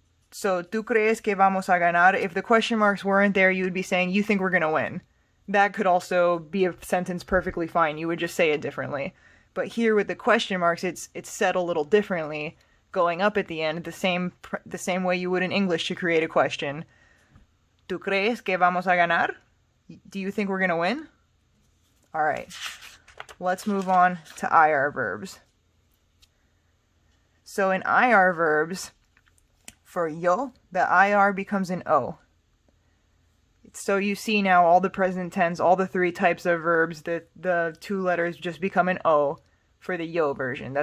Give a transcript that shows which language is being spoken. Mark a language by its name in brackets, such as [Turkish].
[English] So, [Spanish] ¿tú crees que vamos a ganar? [English] If the question marks weren't there, you would be saying, you think we're going to win. that could also be a sentence perfectly fine. You would just say it differently. But here with the question marks, it's said a little differently, going up at the end, the same way you would in English to create a question. [Spanish] ¿Tú crees que vamos a ganar? [English] Do you think we're going to win? All right. Let's move on to IR verbs. So in IR verbs, for yo, the IR becomes an O. So you see now all the present tense, all the three types of verbs, the two letters just become an O for the yo version.